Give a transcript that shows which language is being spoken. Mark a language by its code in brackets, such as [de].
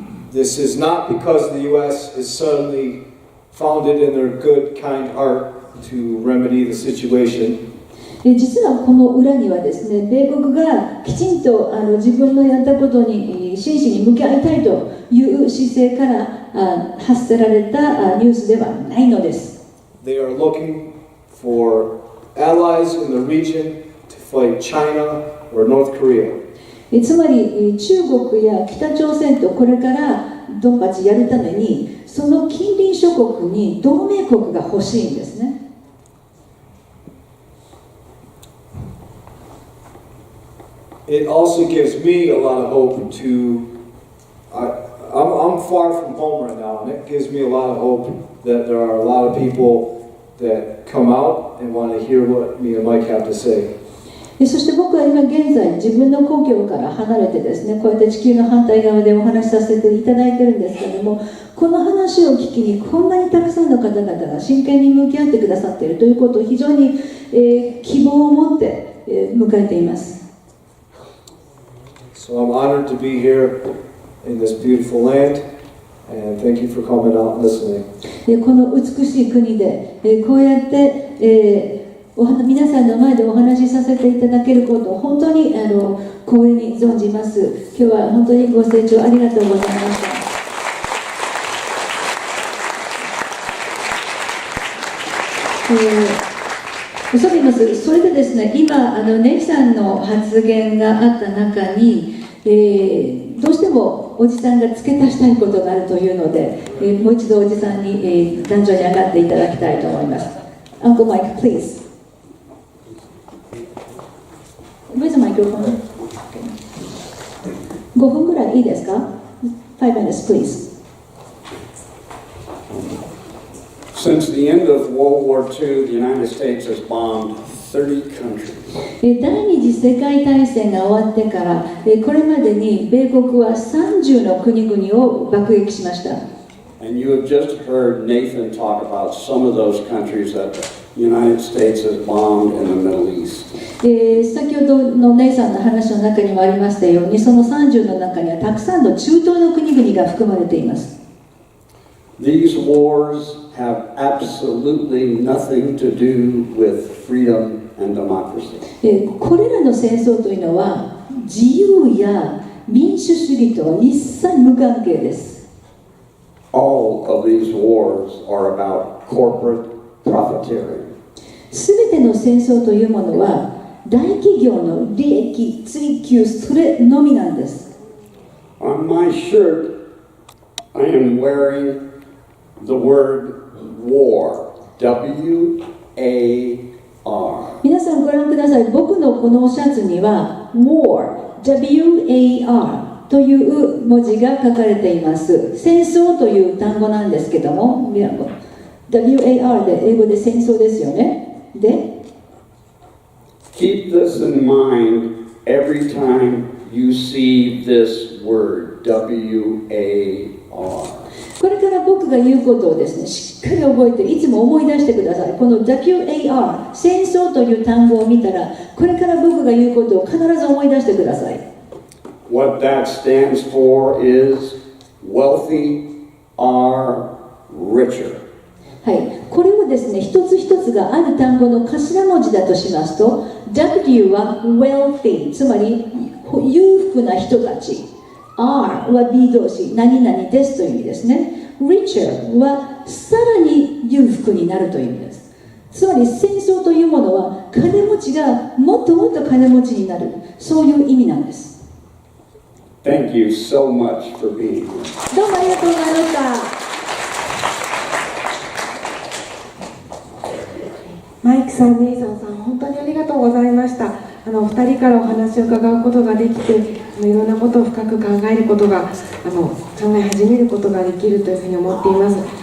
[en] This is not because the U.S. is suddenly founded in their good, kind heart to remedy the situation. [ja] 実はこの裏にはですね、米国がきちんと自分のやったことに真摯に向き合いたいという姿勢から発せられたニュースではないのです。 [en] They are looking for allies in the region to fight China or North Korea. [ja] つまり中国や北朝鮮とこれからドンパチやるために、その近隣諸国に同盟国が欲しいんですね。 [en] It also gives me a lot of hope to. I'm far from home right now, and it gives me a lot of hope that there are a lot of people that come out and want to hear what me and Mike have to say. [ja] そして僕は今現在自分の故郷から離れてですね、こうやって地球の反対側でお話しさせていただいてるんですけれども、この話を聞きにこんなにたくさんの方々が真剣に向き合ってくださっているということを非常に、希望を持って、迎えています。 [en] So I'm honored to be here in this beautiful land, and thank you for coming out and listening. [ja] この美しい国で、こうやって、皆さんの前でお話しさせていただけることを本当に光栄に存じます。今日は本当にご清聴ありがとうございました。嘘で言います。それでですね、今ネイさんの発言があった中に、どうしてもおじさんが付け足したいことがあるというので、もう一度おじさんに、壇上に上がっていただきたいと思います。 [en] Uncle Mike, please. Where's the microphone? [ja] 5分ぐらいいいですか？ [en] 5 minutes, please. Since the end of World War II, the United States has bombed 30 countries. [ja] 第二次世界大戦が終わってから、これまでに米国は30の国々を爆撃しました。 [en] And you have just heard Nathan talk about some of those countries that the United States has bombed in the Middle East. [ja] 先ほどのネイさんの話の中にもありましたように、その30の中にはたくさんの中東の国々が含まれています。 [en] These wars have absolutely nothing to do with freedom and democracy. [ja] これらの戦争というのは自由や民主主義とは一切無関係です。 [en] All of these wars are about corporate profiteering. [ja] すべての戦争というものは大企業の利益追求、それのみなんです。 [en] On my shirt, I am wearing the word war. W-A-R. [ja] 皆さんご覧ください。僕のこのシャツには war W-A-R という文字が書かれています。戦争という単語なんですけども、W-A-R で英語で戦争ですよね。で、 [en] Keep this in mind every time you see this word, W-A-R. [ja] これから僕が言うことをですね、しっかり覚えて、いつも思い出してください。この WAR、戦争という単語を見たら、これから僕が言うことを必ず思い出してください。 [en] What that stands for is wealthy are richer. [ja] はい、これをですね、一つ一つがある単語の頭文字だとしますと、W は wealthy、つまり裕福な人たち。 R は B 動詞、何々ですという意味ですね。 Richer はさらに裕福になるという意味です。つまり戦争というものは金持ちがもっともっと金持ちになる、そういう意味なんです。 [en] Thank you so much for being here. [ja] どうもありがとうございました。マイクさん、ネイさんさん、本当にありがとうございました。お二人からお話を伺うことができて、いろんなことを深く考えることが、考え始めることができるというふうに思っています。